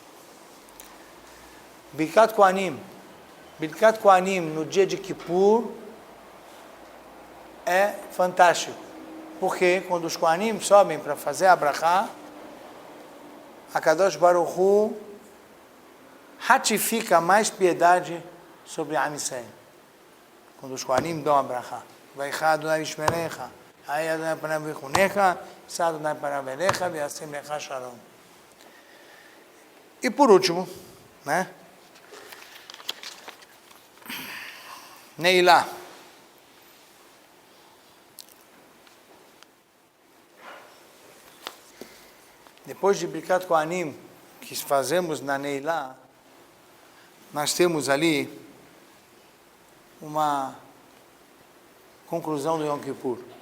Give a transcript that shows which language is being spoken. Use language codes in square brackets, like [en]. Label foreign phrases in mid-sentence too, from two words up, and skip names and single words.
[pt] Birkat Kohanim. Birkat Kohanim no dia de Kippur é fantástico. Porque quando os Kohanim sobem para fazer a brachá, a [he] קדוש ברוך הוא [pt] ratifica mais piedade sobre a [he] עם ישראל. [pt] Quando os Kohanim dão a brachá. [he] ויחה אדוני ישמרך, הי אדוני פניו ויחנך, שא אדוני פניו אליך, וישם לך שלום. [pt] E por último, né? Neilá. Depois de Birkat Kohanim, que fazemos na Neilá, nós temos ali uma conclusão do Yom Kippur.